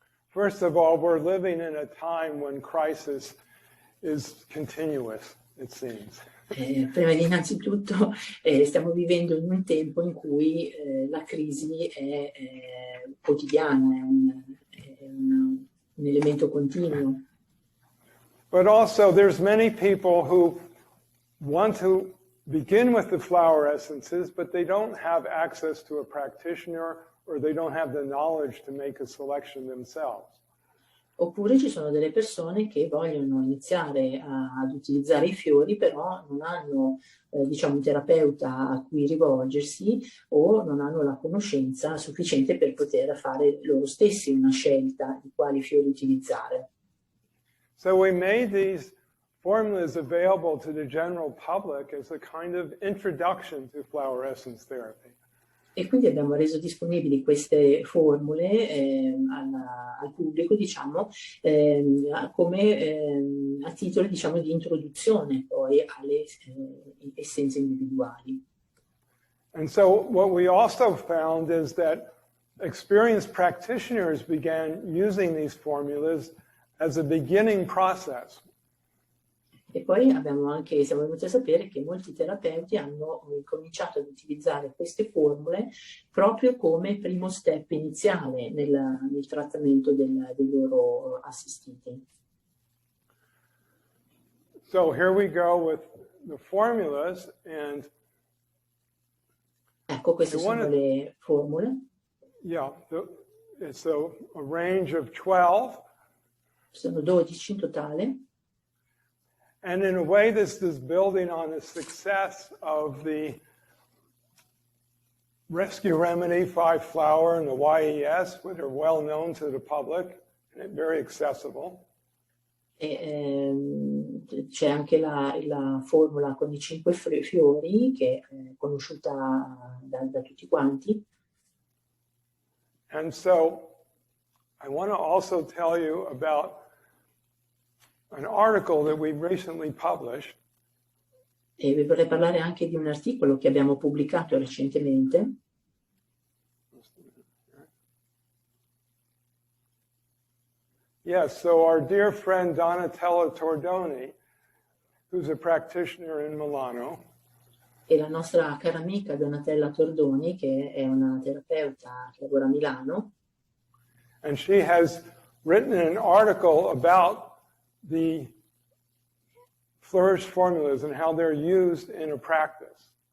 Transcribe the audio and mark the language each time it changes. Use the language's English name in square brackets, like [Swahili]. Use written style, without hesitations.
[English] First of all, we're living in a time when crisis is continuous, it seems. [Italian] Prima di innanzitutto stiamo vivendo in un tempo in cui la crisi è quotidiana, è un elemento continuo. [English] But also there's many people who want to begin with the flower essences, but they don't have access to a practitioner or they don't have the knowledge to make a selection themselves. [Italian] Oppure ci sono delle persone che vogliono iniziare ad utilizzare i fiori, però non hanno diciamo un terapeuta a cui rivolgersi o non hanno la conoscenza sufficiente per poter fare loro stessi una scelta di quali fiori utilizzare. [English] So we made these formulas available to the general public as a kind of introduction to flower essence therapy. [Italian] E quindi abbiamo reso disponibili queste formule al pubblico, diciamo, come a titolo, diciamo, di introduzione poi alle essenze individuali. [English] And so what we also found is that experienced practitioners began using these formulas as a beginning process. [Italian] E poi siamo venuti a sapere che molti terapeuti hanno cominciato ad utilizzare queste formule proprio come primo step iniziale nel trattamento dei loro assistiti. [English] So here we go with the formulas, and [Italian] ecco, queste sono le formule. [English] Yeah, it's a range of 12. [Italian] Sono 12 in totale. [English] And in a way, this is building on the success of the Rescue Remedy 5-flower and the YES, which are well known to the public and very accessible. [Italian] C'è anche la formula con i 5 fiori, che è conosciuta da tutti quanti. [English] And so I want to also tell you about an article that we recently published. [Italian] E vi vorrei parlare anche di un articolo che abbiamo pubblicato recentemente. [English] Yes, so our dear friend Donatella Tordoni, who's a practitioner in Milano. [Italian] E la nostra cara amica Donatella Tordoni, che è una terapeuta che lavora a Milano. [English] And she has written an article about the Flourish formulas and how they're used in a practice.